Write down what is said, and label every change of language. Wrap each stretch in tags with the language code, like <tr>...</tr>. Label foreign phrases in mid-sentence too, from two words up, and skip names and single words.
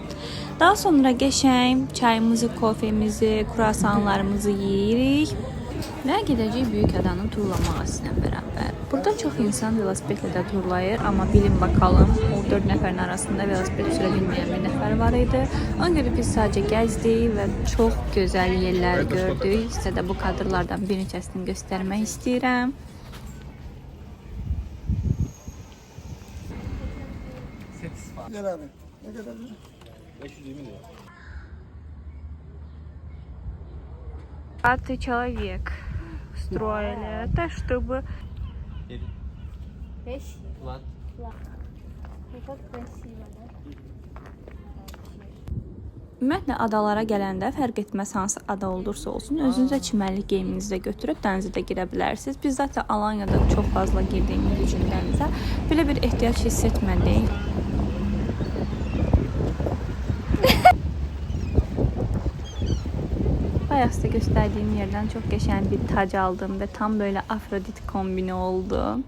<az>Daha sonra qəşəng çayımızı, kofemizi, kruasanlarımızı yeyirik və gedəcəyik Büyükada'nın turlaması ilə bərabər. Burada çox insan velosipedlə də turlayır, amma bilin bakalım, o 4 nəfərin arasında velosiped sürə bilməyən bir nəfər var idi. Ona görə biz sadəcə gəzdik və çox gözəl yerlər gördük. Sizə də bu kadrlardan bir neçəsini göstərmək istəyirəm.</az> <tr>Gel abi. Ne kadar? 520 lira.</tr> <ru>Пятый человек строили это, чтобы... Ладно. Çok красиво, да?</ru> <az>Ümumiyyətlə adalara gələndə fərq etməz hansı ada olursa olsun, özünüzə çimərlik geyiminizi də götürüb dənizə də girə bilərsiniz. Biz zaten Alanya'da çox fazla girdiyimiz üçün dənizə belə bir ehtiyac hiss etmədik. Bayaq sizə göstərdiyim yerdən çox qəşəng bir tac aldım və tam böyle Afrodit kombini oldu.</az>